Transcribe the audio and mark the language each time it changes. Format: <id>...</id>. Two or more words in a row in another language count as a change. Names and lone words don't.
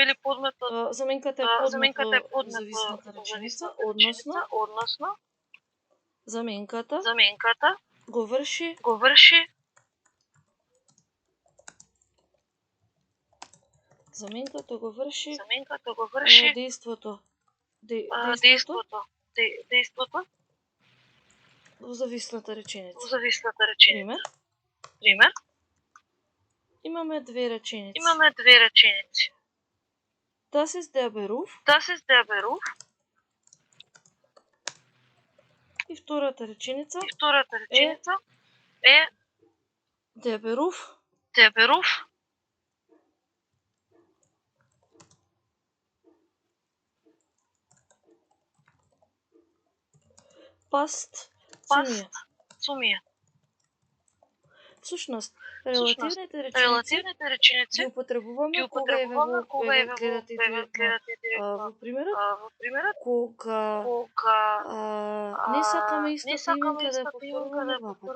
<mk>заменката е подмет во зависната реченица, односно заменката го врши дејството во зависната реченица. Пример. Имаме две реченици.</mk> <de>Das ist der Beruf.</de> <mk>И втората реченица е</mk> <de>der Beruf passt zu mir.</de> <mk>Всушност, релативните реченици ги употребуваме кога гледате директно во примерот, кога не сакаме истата именка да ја повторуваме два пати.</mk>